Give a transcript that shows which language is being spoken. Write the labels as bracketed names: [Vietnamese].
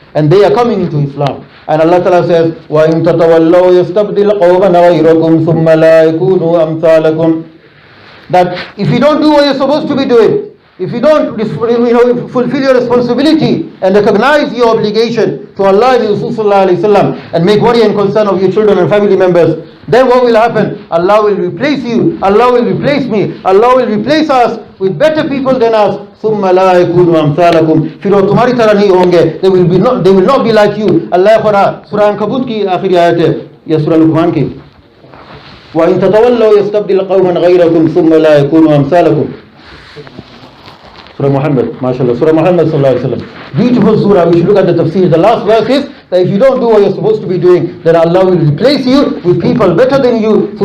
[English] And they are coming into Islam. And Allah Ta'ala says, [Arabic] وَإِن تَتَوَلَّوْا يَسْتَبْدِلْ قَوْمًا غَيْرَكُمْ ثُمَّ لَا يَكُونُوا أَمْثَالَكُمْ [English] That if you don't do what you're supposed to be doing, if you don't fulfill your responsibility and recognize your obligation to Allah and Rasulullah and make worry and concern of your children and family members, then what will happen? Allah will replace you, Allah will replace me, Allah will replace us with better people than us. [Arabic] ثُمَّ لَا يَكُونُوا أَمْثَالَكُمْ [Hindi] फिर वो तुम्हारी तरह नहीं होंगे. [English] They will not be like you. [Hindi] Allah Quran सूरह अनकबूत की आखिरी आयत है या सूरह लुक़मान की. [Arabic] وَإِن تَتَوَلَّوْا يَسْتَبْدِلْ قَوْمًا غَيْرَكُمْ ثُمَّ لَا يَكُونُوا أَمْثَالَكُمْ Surah Muhammad, mashallah, Surah Muhammad sallallahu alaihi wasallam. [English] Beautiful surah, we should look at the tafsir. The last verse is that if you don't do what you're supposed to be doing, then Allah will replace you with people better than you.